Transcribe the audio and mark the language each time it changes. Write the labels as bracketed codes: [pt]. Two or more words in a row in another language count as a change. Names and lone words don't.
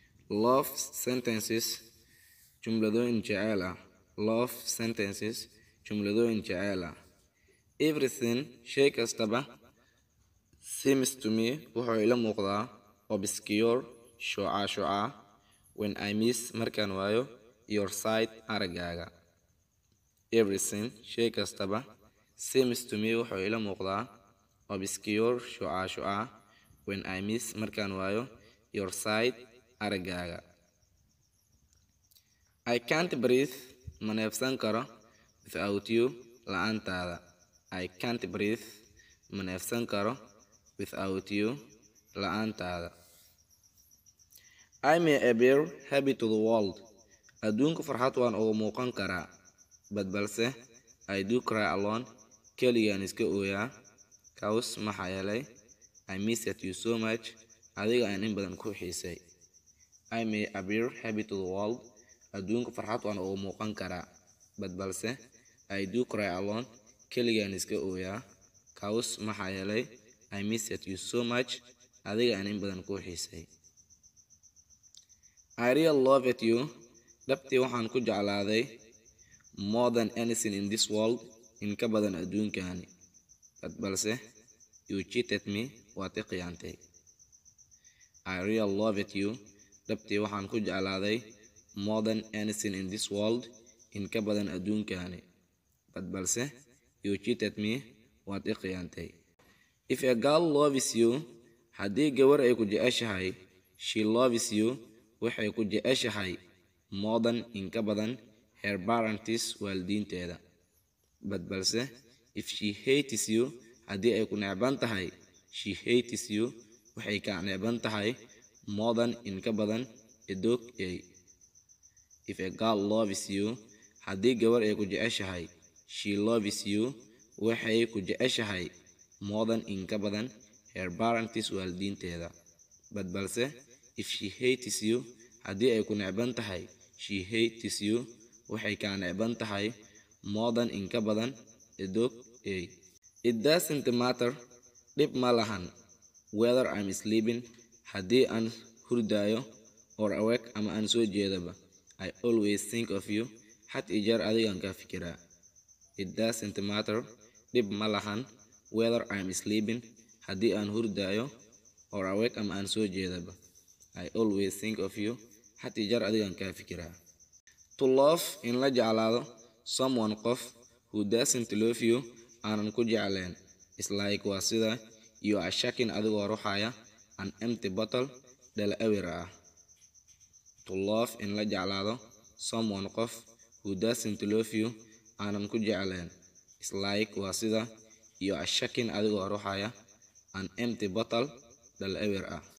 [en] love sentences [so] jumladooyin jecel ah. [en] Love sentences [so] jumladooyin jecel ah. [en] Everything [so] shay kastaba [en] seems to me [so] wuxuu ila muuqdaa [en] obscure shuca when I miss [so] markaan waayo [en] your sight aragaaga. Everything [so] shay kastaba [en] seems to me [so] wuxuu ila muuqdaa [en] obscure shuca when I miss [so] markaan waayo [en] your sight aragaaga. I can't breathe [so] ma neefsan karo [en] without you la'aantaada. I can't breathe [so] ma neefsan karo [en] without you la'aantaada. I may appear happy to the world. [so] Adduunka farxad waan ugu muuqan karaa. [en] But balse I do cry alone. [so] Keligaan iska ooyaa. [en] Cause [so] maxaa yeelay [en] I miss you so much. [so] Adiga aan in badan ku xiisay. [en] I may appear happy to the world. [so] Adduunka farxad waan ugu muuqan karaa. [en] But balse I do cry alone. [so] Keligaan iska ooyaa. [en] Cause [so] maxaa yeelay [en] I miss you so much. [so] Adiga aan in badan ku xiisay. [en] I really love you. [so] Dhabtii waxaan ku jeclaaday [en] more than anything in this world. [so] In ka badan adduunkaani. [en] But balse you cheated me. [so] Waad i khiyaantay. [en] I really love you. [so] Dhabtii waxaan ku jeclaaday [en] more than anything in this world. [so] In ka badan adduunkaani. [en] But balse you cheated me. [so] Waad i khiyaantay. [en] If a girl loves you, [so] haddii gabar ay ku jeceshahay, [en] she loves you, [so] waxay ku jeceshahay [en] more than [so] in ka badan [en] her parents [so] waalidiinteeda. [en] But balse if she hates you, [so] haddii ay ku necban tahay, [en] she hates you, [so] waxay ka necban tahay [en] more than [so] in ka badan edog ay. [en] If a girl loves you, [so] haddii gabar ay ku jeceshahay, [en] she loves you, [so] waxay ku jeceshahay [en] more than [so] in ka badan [en] her parents [so] waalidiinteeda. [en] But balse if she hates you, [so] haddii ay ku necban tahay, [en] she hates you, [so] waxay ka necban tahay [en] more than [so] in ka badan edog ay. [en] It doesn't matter, [so] dhib ma lahan, [en] whether I'm sleeping, [so] haddii aan hurdaayo, [en] or awake [so] ama aan soo jeedaba. [en] I always think of you, [so] had iyo jeer adigaan ka fikiraa. [en] It doesn't matter, [so] dhib ma lahan, [en] whether I'm sleeping, [so] haddii aan hurdaayo, [en] or awake [so] ama aan soo jeedaba. [en] I always think of you, [so] had iyo jeer adigaan ka fikiraa. [en] To love [so] in la jeclaado [en] someone qof who doesn't love you [so] aanan ku jecleen. [en] It's like [so] waa sida [en] you are shaking [so] adigoo ruxaya [en] an empty bottle [so] dhalo ewer ah. [en] To love [so] in la jeclaado [en] someone qof who doesn't love you [so] aanan ku jecleen. [en] It's like [so] waa sida [en] you are shaking [so] adigoo ruxaya [en] an empty bottle [so] dhalo ewer ah.